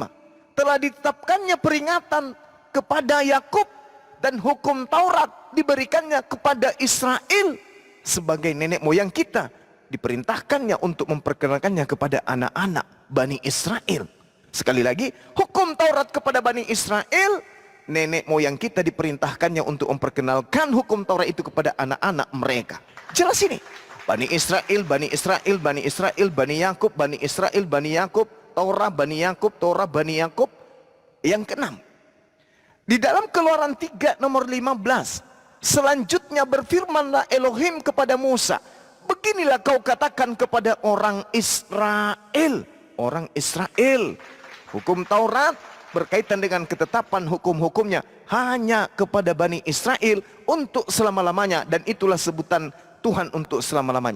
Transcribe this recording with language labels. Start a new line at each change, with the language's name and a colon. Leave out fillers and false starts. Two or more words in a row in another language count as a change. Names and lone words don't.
Indonesian: Telah ditetapkannya peringatan kepada Yakub dan hukum Taurat diberikannya kepada Israel sebagai nenek moyang kita. Diperintahkannya untuk memperkenalkannya kepada anak-anak Bani Israel. Sekali lagi, hukum Taurat kepada Bani Israel, nenek moyang kita diperintahkannya untuk memperkenalkan hukum Taurat itu kepada anak-anak mereka. Jelas ini. Bani Israel, Bani Israel, Bani Israel, Bani Yakub, Bani Israel, Bani Yakub, Torah, Bani Yakub, Torah, Bani Yakub. Yang keenam, di dalam Keluaran 3 nomor 15, selanjutnya berfirmanlah Elohim kepada Musa, beginilah kau katakan kepada orang Israel. Orang Israel, hukum Taurat berkaitan dengan ketetapan hukum-hukumnya hanya kepada Bani Israel untuk selama-lamanya, dan itulah sebutan Tuhan untuk selama-lamanya.